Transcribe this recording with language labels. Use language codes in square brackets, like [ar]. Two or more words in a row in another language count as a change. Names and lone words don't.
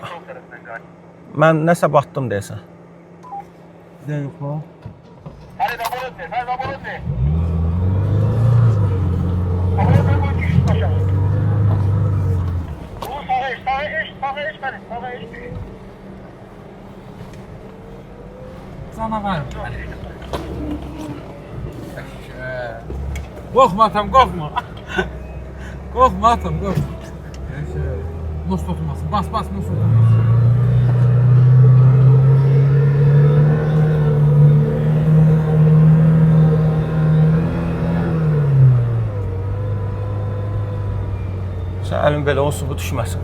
[az] Mən nəsə batdım deyəsən. [tr] Hadi da burası, hadi da burası. Kafaya koy düşsün aşağı. Bu sağa eş beni, sağa eş. [az] Canavar. Qorxma atam, qorxma. Qorxma atam, qorxma. Nos tutulmasın, bas, nos tutulmasın. Sən əlin belə olsun, bu düşməsin.